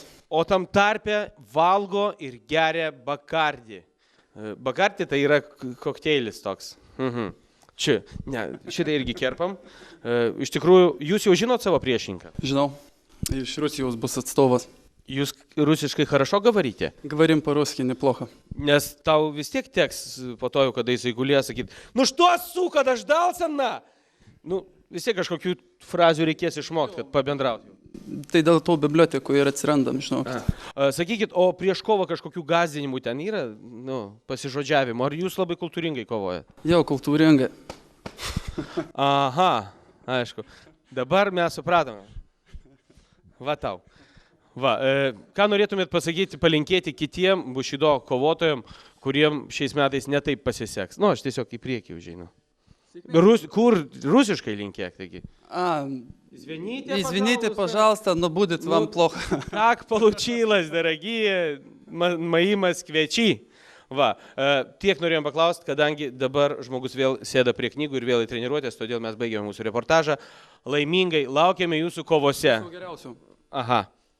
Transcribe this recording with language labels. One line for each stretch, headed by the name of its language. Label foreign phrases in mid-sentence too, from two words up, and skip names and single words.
Lithuanian: O tam tarpe valgo ir geria bakardį. Bakardį tai yra kokteilis toks. Čia, ne, šitą irgi kerpam. Iš tikrųjų, jūs jau žinot savo priešininką? Žinau, iš Rusijos bus atstovas. Jūs rusiškai
Russian: хорошо говорите? Говорим по-русски неплохо.
Lithuanian: Nes tau vis tiek teks po to, kada jisai gulės, sakyti,
Russian: ну что, сука, дождался, на?
Lithuanian: Nu, vis tiek kažkokių frazių reikės išmokti, kad pabendrauti. Tai dėl to bibliotekų ir atsirandam, žinokit. Sakykit, o prieš kovą kažkokių gąsdinimų ten yra, pasižodžiavimo, ar jūs labai kultūringai kovojat? Jau, kultūringai. Aha, aišku. Dabar mes supratome. Va tau. Va, ką norėtumėt pasakyti, palinkėti kitiem bušido kovotojam, kuriem šiais metais netaip pasiseks? Nu, aš tiesiog į priekį užeinu. Kur rusiškai linkėk, taigi?
Russian: Извините, пожалуйста, но будет вам плохо. Так получилось, дорогие мои москвичи.
Lithuanian: Va, tiek norėjom paklausti, kadangi dabar žmogus vėl sėda prie knygų ir vėl į treniruotės, todėl mes baigėme mūsų reportažą. Laimingai laukiame jūsų kovose. Geriausių. Aha.